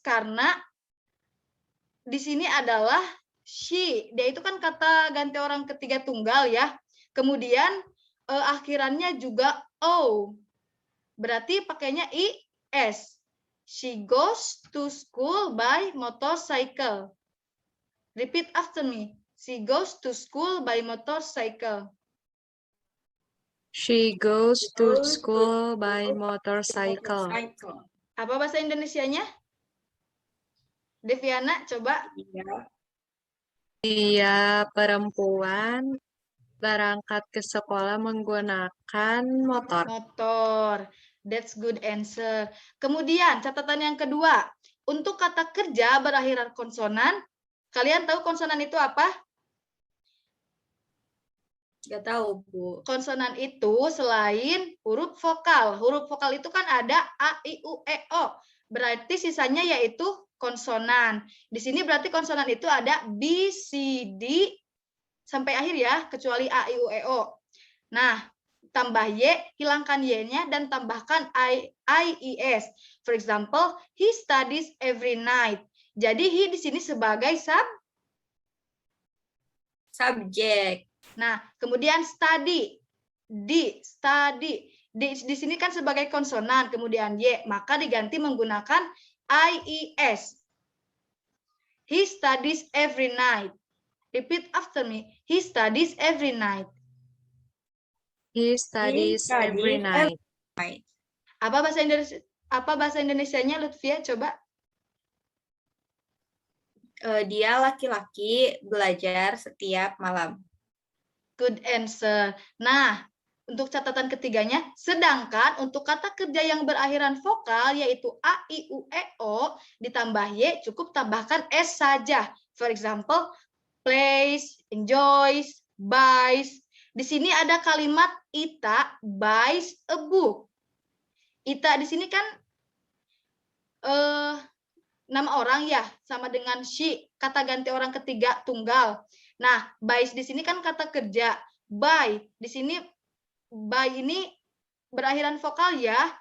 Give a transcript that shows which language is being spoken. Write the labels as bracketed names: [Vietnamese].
[Indonesian] Karena di sini adalah she. Dia itu kan kata ganti orang ketiga tunggal ya. Kemudian akhirannya juga o. Berarti pakainya is. [English] She goes to school by motorcycle. Repeat after me. She goes to school by motorcycle. She goes to school by motorcycle. [Indonesian] Apa bahasa Indonesianya? Deviana, coba. Dia perempuan berangkat ke sekolah menggunakan motor. [English] That's good answer. [Indonesian] Kemudian catatan yang kedua, untuk kata kerja berakhiran konsonan, kalian tahu konsonan itu apa? Nggak tahu, Bu. Konsonan itu selain huruf vokal. Huruf vokal itu kan ada a, i, u, e, o. Berarti sisanya yaitu konsonan. Di sini berarti konsonan itu ada b, c, d sampai akhir ya, kecuali a, i, u, e, o. Nah, tambah y, hilangkan y-nya dan tambahkan i, s. [English] For example, he studies every night. [Indonesian] Jadi he di sini sebagai subjek. Nah, kemudian study. Study. Di sini kan sebagai konsonan, kemudian y, maka diganti menggunakan ies. [English] He studies every night. Repeat after me. He studies every night. He studies every night. [Indonesian] Apa bahasa Indonesianya, Lutfia? Coba. Dia laki-laki belajar setiap malam. [English] Good answer. [Indonesian] Nah, untuk catatan ketiganya, sedangkan untuk kata kerja yang berakhiran vokal, yaitu a, i, u, e, o, ditambah y, cukup tambahkan s saja. [English] For example, plays, enjoys, buys. [Indonesian] Di sini ada kalimat [English] Ita buys a book. [Indonesian] Ita di sini kan nama orang ya, sama dengan she, kata ganti orang ketiga tunggal. Nah, buys di sini kan kata kerja. Buy di sini, buy ini berakhiran vokal ya.